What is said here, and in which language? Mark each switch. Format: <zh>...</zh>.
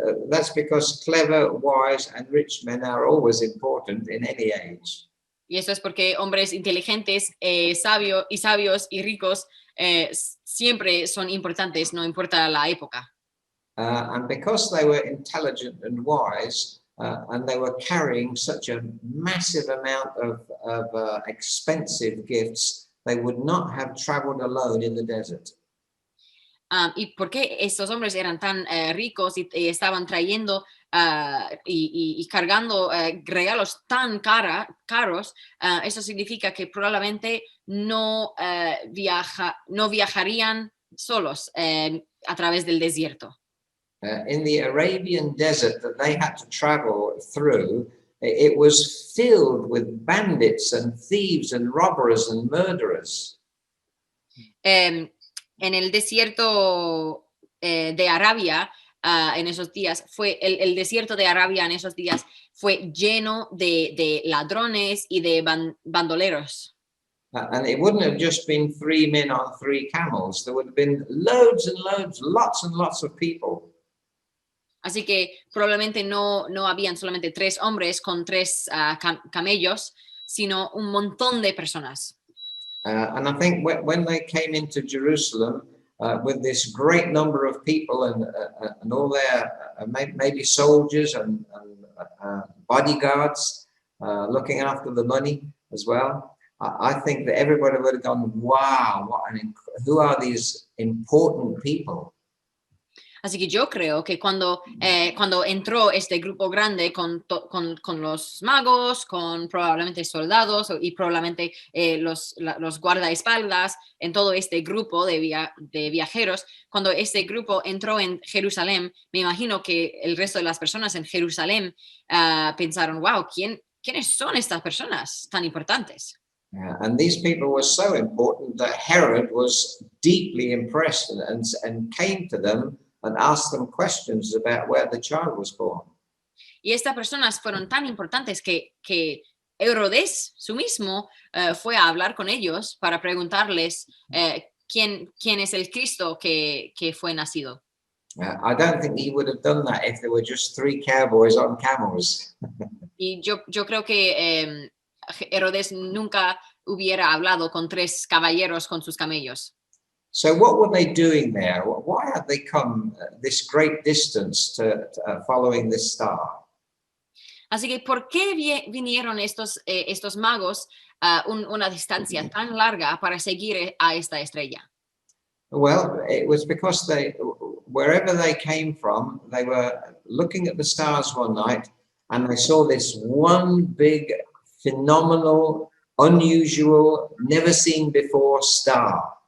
<en>That's because clever, wise, and rich men are always important in any age.</en> <es>Y eso es porque hombres inteligentes, sabios y ricos siempre son importantes, no importa la época.</es> <en>And because they were intelligent and wise, and they were carrying such a massive amount of expensive gifts, they would not have traveled alone in the desert.</en> <es>Y porque estos hombres eran tan ricos y estaban trayendo y cargando regalos tan caros, eso significa que probablemente no viajarían solos a través del desierto.</es> <en>In the Arabian desert that they had to travel through, it was filled with bandits and thieves and robbers and murderers.</en> <es>En el desierto de Arabia, en esos días, el desierto de Arabia en esos días fue lleno de ladrones y de bandoleros.</es> <en>And it wouldn't have just been 3 men on 3 camels. There would have been loads and loads, lots and lots of people.</en> <es>Así que probablemente no habían solamente 3 hombres con 3 camellos, sino un montón de personas.</es> <en>And I think when they came into Jerusalem with this great number of people and all their maybe soldiers and bodyguards looking after the money as well, I think that everybody would have gone, wow, who are these important people?</en> <es>Así que yo creo que cuando entró este grupo grande con los magos, con probablemente soldados y probablemente los guardaespaldas, en todo este grupo de viajeros, cuando este grupo entró en Jerusalén, me imagino que el resto de las personas en Jerusalén pensaron, wow, ¿quiénes son estas personas tan importantes?</es> <en>And these people were so important that Herod was deeply impressed and came to them and asked them questions about where the child was born.</en> <es>Y estas personas fueron tan importantes que Herodes, su mismo, fue a hablar con ellos para preguntarles quién es el Cristo que fue nacido.</es> <en>I don't think he would have done that if there were just 3 cowboys on camels.</en> <es>Y yo creo que Herodes nunca hubiera hablado con 3 caballeros con sus camellos.</es> <en>So what were they doing there? Why had they come this great distance to following this star?</en> <es>Así que, ¿por qué vinieron estos magos a una distancia tan larga para seguir a esta estrella?</es> <en>Well, it was because wherever they came from, they were looking at the stars one night and they saw this one big, phenomenal, unusual, never seen before star.</en>